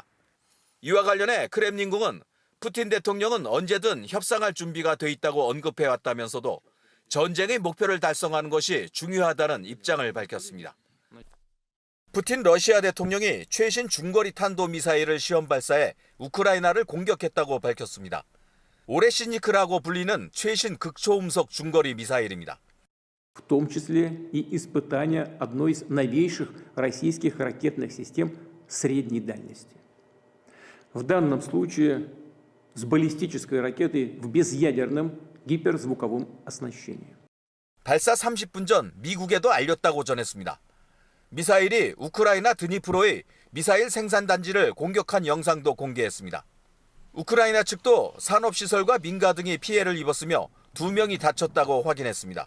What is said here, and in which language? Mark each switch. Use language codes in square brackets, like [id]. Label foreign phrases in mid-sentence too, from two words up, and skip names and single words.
[ko] 이와 관련해 크렘린궁은 푸틴 대통령은 언제든 협상할 준비가 돼 있다고 언급해왔다면서도 전쟁의 목표를 달성하는 것이 중요하다는 입장을 밝혔습니다. 푸틴 러시아 대통령이 최신 중거리 탄도 미사일을 시험 발사해 우크라이나를 공격했다고 밝혔습니다. 오레시니크라고 불리는 최신 극초음속 중거리 미사일입니다. [ru] В том числе и испытания одной из новейших российских ракетных систем средней дальности. В данном случае с баллистической ракетой в безъядерном гиперзвуковом оснащении. [ko] 발사 30분 전 미국에도 알렸다고 전했습니다. 미사일이 우크라이나 드니프로의 미사일 생산단지를 공격한 영상도 공개했습니다. 우크라이나 측도 산업시설과 민가 등이 피해를 입었으며 2명이 다쳤다고 확인했습니다.